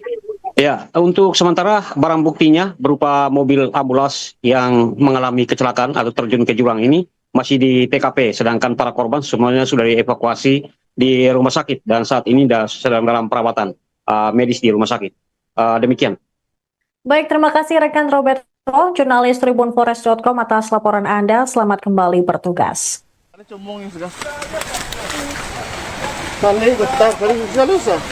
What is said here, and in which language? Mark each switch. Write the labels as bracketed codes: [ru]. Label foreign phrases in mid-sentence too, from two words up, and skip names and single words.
[id] Ya, untuk sementara barang buktinya berupa mobil ambulans yang mengalami kecelakaan atau terjun ke jurang ini masih di TKP, sedangkan para korban semuanya sudah dievakuasi di rumah sakit dan saat ini sedang dalam perawatan medis di rumah sakit. Demikian. Baik, terima kasih rekan Robert, jurnalis tribunforest.com atas laporan Anda. Selamat kembali bertugas. Ano cumong yung sugas? Kali, betar, kali, salusa.